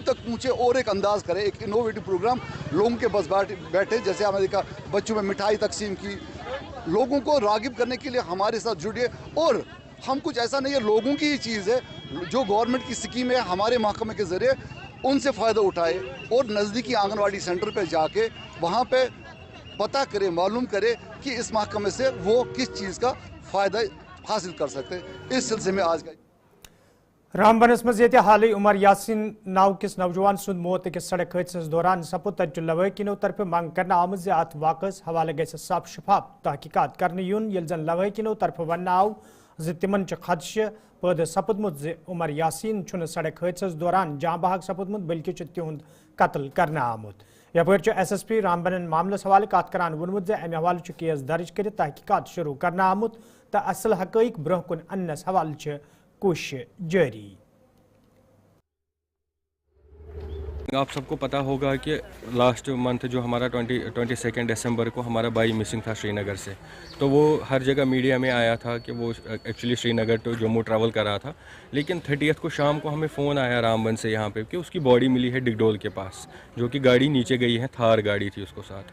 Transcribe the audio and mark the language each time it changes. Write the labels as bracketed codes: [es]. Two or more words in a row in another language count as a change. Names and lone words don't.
[ur] تک پہنچے اور ایک انداز کریں ایک [en] innovative program [ur] لوگوں کے بس بیٹھے جیسے ہم نے دیکھا بچوں میں مٹھائی تقسیم کی لوگوں کو راغب کرنے کے لیے ہمارے ساتھ جڑیے اور ہم کچھ ایسا نہیں ہے لوگوں کی ہی چیز ہے جو گورنمنٹ کی اسکیم ہے ہمارے محکمے کے ذریعے ان سے فائدہ اٹھائے اور نزدیکی آنگن واڑی سینٹر پہ جا کے وہاں پہ پتہ کرے معلوم کرے کہ اس محکمے سے وہ کس چیز کا فائدہ حاصل کر سکتے اس سلسلے میں آج کا [ks] رامبنس مز حالی عمر یاسین ناو کس نوجوان سند موت أکس سڑک حادثس دوران سپد تتہ لوحقینو طرف منگ کرنا آمت زِ ات واقعس حوالہ گژھِ صاف شفاف تحقیقات کرنے یُن ییٚلہِ زن لوحقینو طرف وننہٕ آو زِ تمن چھ خدشہ پٲدٕ سپدمت زِ عمر یاسین چھُنہٕ سڑک حادثس دوران جاں بحق سپدمت بلکہ چھ تہنٛد قتل کرنہٕ آمت. یپٲرۍ چھُ SSP رامبنن معاملس حوالہ کتھ کران ووٚنمُت زِ امہِ حوالہٕ چھُ کیس درج کٔرِتھ تحقیقات شروع کرنہٕ آمُت تہٕ اصل حقائق برونٛہہ کُن اننس حوالہٕ چھِ کوشش جاری. [ur] آپ سب کو پتہ ہوگا کہ [en] last month [ur] جو ہمارا 22 دسمبر کو ہمارا بھائی مسنگ تھا سری نگر سے, تو وہ ہر جگہ میڈیا میں آیا تھا کہ وہ ایکچولی سری نگر ٹو جموں ٹریول کر رہا تھا, لیکن 30 کو شام کو ہمیں فون آیا رامبن سے یہاں پہ کہ اس کی باڈی ملی ہے ڈگڈول کے پاس, جو کہ گاڑی نیچے گئی ہے, تھار گاڑی تھی اس کو ساتھ.